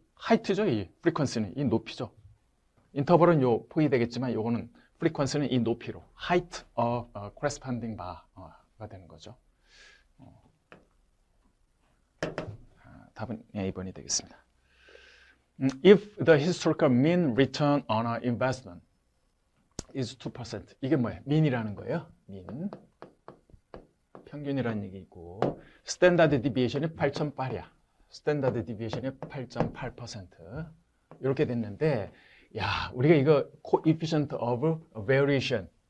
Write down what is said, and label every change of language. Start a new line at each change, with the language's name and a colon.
Korean: height죠, 이 frequency는 이 높이죠. 인터벌은 요 폭이 되겠지만 요거는 frequency는 이 높이로
English: height of corresponding bar
Korean: 가 되는 거죠. 답은 A번이 되겠습니다.
English: If the historical mean return on an investment is 2%.
Korean: 이게 뭐예요? mean이라는 거예요. mean. 평균이라는 얘기고 스탠다드 디비에이션이 8.8이야. 스탠다드 디비에이션이 8.8%. 이렇게 됐는데 야, 우리가 이거 coefficient of variation.